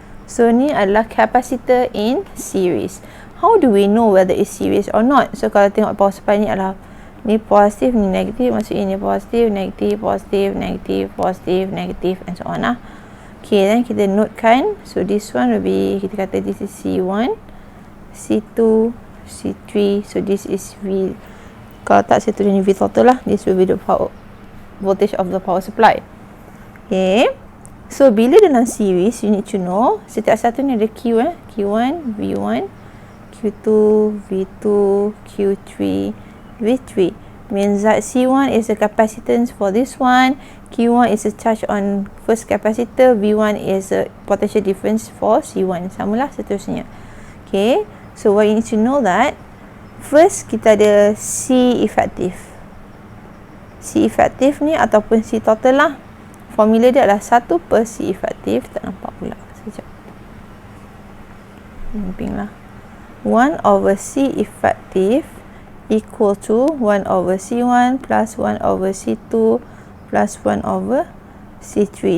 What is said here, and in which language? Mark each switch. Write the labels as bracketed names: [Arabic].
[Malay] So ni adalah [English] capacitor in series. How do we know whether it's series or not? [Malay] So kalau tengok [English] power supply [Malay] ni adalah ni positif, ni negatif, maksudnya ni positif, negatif, positif, negatif, positif, negatif, [English] and so on [Malay] lah. [English] Okay, then [Malay] kita notekan. [English] So this one will be, [Malay] kita kata [English] this is C1, C2, C3. So this is V. [Malay] Kalau tak saya tulis ni V total lah. [English] This will be the power voltage of the power supply. Okay. So [Malay] bila dalam [English] series, you need to know [Malay] setiap satu ni ada [English] Q, Q1, V1, Q2, V2, Q3, V3. Means that C1 is the capacitance for this one, Q1 is a charge on first capacitor, V1 is a potential difference for C1. [Malay] Samalah seterusnya. [English] Okay, so what you need to know that first [Malay] kita ada [English] C effective. [Malay] C effective ni ataupun C total lah. Formula dia adalah 1 per C effective. Tak nampak pula. Sekejap. Bimbing lah. [English] 1 over C effective equal to 1 over C1 plus 1 over C2 plus 1 over C3.